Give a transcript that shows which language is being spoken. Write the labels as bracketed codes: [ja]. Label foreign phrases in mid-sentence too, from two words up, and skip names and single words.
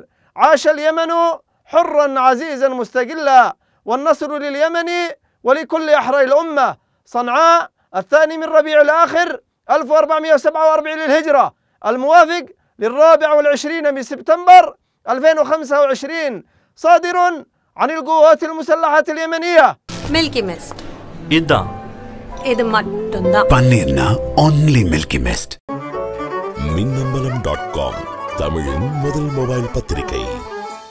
[ar] عاش اليمن حرا عزيزا مستقلا، والنصر لليمن ولكل أحرار الأمة. صنعاء 2 ربيع الآخر 1447 للهجرة، الموافق 24 سبتمبر 2025، صادر عن القوات المسلحة اليمنية. [ta] மில்கி மிஸ்ட் இதான் இது மட்டும்தான். பன்னீர்னா only Milky Mist. மின்னம்பலம்.com தமிழின் முதல் மொபைல் பத்திரிகை.